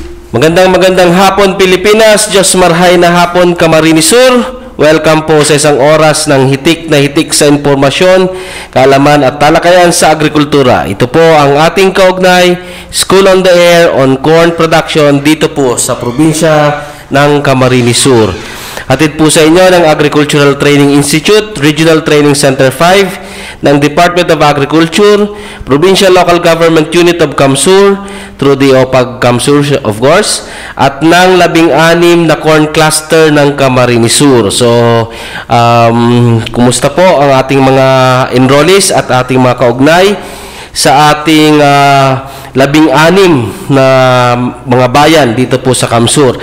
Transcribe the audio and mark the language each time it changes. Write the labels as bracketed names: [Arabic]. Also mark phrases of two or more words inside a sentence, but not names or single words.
[Filipino] Magandang hapon Pilipinas, [Bikol] Diyos marhay na hapon Camarines Sur. [Filipino] Welcome po sa isang oras ng hitik na hitik sa impormasyon, kaalaman at talakayan sa agrikultura. Ito po ang ating kaugnay, School on the Air on Corn Production dito po sa probinsya ng Camarines Sur. Hatid po sa inyo ng Agricultural Training Institute, Regional Training Center 5, ng Department of Agriculture, Provincial Local Government Unit of Camsur, [English] through the OPAG Camsur of course, [Filipino] at ng 16 na corn cluster ng Camarines Sur. So, kumusta po ang ating mga enrollees at ating mga kaugnay sa ating 16 na mga bayan dito po sa Camsur.